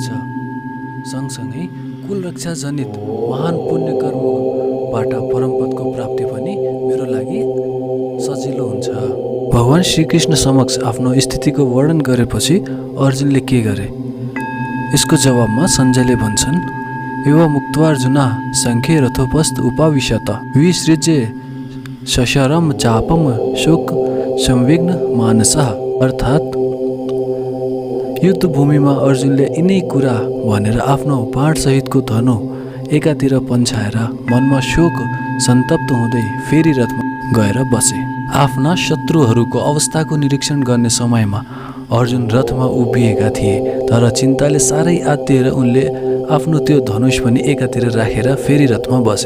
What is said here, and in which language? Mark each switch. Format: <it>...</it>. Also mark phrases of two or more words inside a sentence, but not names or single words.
<ne>सँगसँगै कुल रक्षा जनित महान पुण्य कर्मबाट परमपदको प्राप्ति पनि मेरो लागि सजिलो हुन्छ। भगवान श्रीकृष्ण समक्ष आफ्नो स्थितिको वर्णन गरेपछि अर्जुनले के गरे? यसको जवाबमा सञ्जयले भन्छन्,</ne> <sa>एवं मुक्त्वार्जुन सङ्ख्ये रथोपस्थ उपाविशत विसृज्य शशरम चापम शोक संविघ्न मानसः।</sa> <ne>अर्थात् युद्धभूमिमा अर्जुनले यिनै कुरा भनेर आफ्नो बाणसहितको धनु एकातिर पन्छाएर मनमा शोक सन्तप्त हुँदै फेरि रथमा गएर बसे। आफ्ना शत्रुहरूको अवस्थाको निरीक्षण गर्ने समयमा अर्जुन रथमा उभिएका थिए, तर चिन्ताले साह्रै आत्तिएर उनले आफ्नो त्यो धनुष पनि एकातिर राखेर फेरि रथमा बसे।</ne>